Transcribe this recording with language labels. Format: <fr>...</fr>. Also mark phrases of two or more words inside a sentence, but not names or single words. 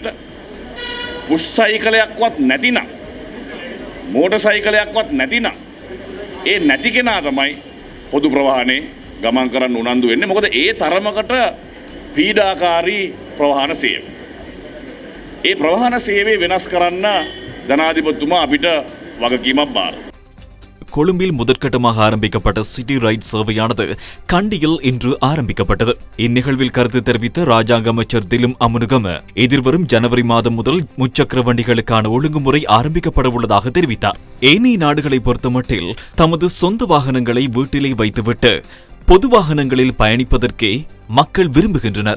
<si>පුෂ් සයිකලයක්වත් නැතිනම්, මෝටර් සයිකලයක්වත් නැතිනම් ඒ නැති කෙනා තමයි පොදු ප්‍රවාහනේ ගමන් කරන්න උනන්දු වෙන්නේ. මොකද ඒ තරමකට පීඩාකාරී ප්‍රවාහන සේවය. ඒ ප්‍රවාහන සේවය වෙනස් කරන්න ජනාධිපතිතුමා අපිට වගකීමක් බාර.</si> <ta>கொழும்பில் முதற்கட்டமாக ஆரம்பிக்கப்பட்ட சிட்டி ரைட் சேவையானது கண்டியில் இன்று ஆரம்பிக்கப்பட்டது. இந்நிகழ்வில் கருத்து தெரிவித்த ராஜாங்க அமைச்சர் திலும் அமுனுகம எதிர்வரும் ஜனவரி மாதம் முதல் முச்சக்கர வண்டிகளுக்கான ஒழுங்குமுறை ஆரம்பிக்கப்பட உள்ளதாக தெரிவித்தார். ஏனைய நாடுகளை பொறுத்தமட்டில் தமது சொந்த வாகனங்களை வீட்டிலே வைத்துவிட்டு பொது வாகனங்களில் பயணிப்பதற்கே மக்கள் விரும்புகின்றனர்.</ta>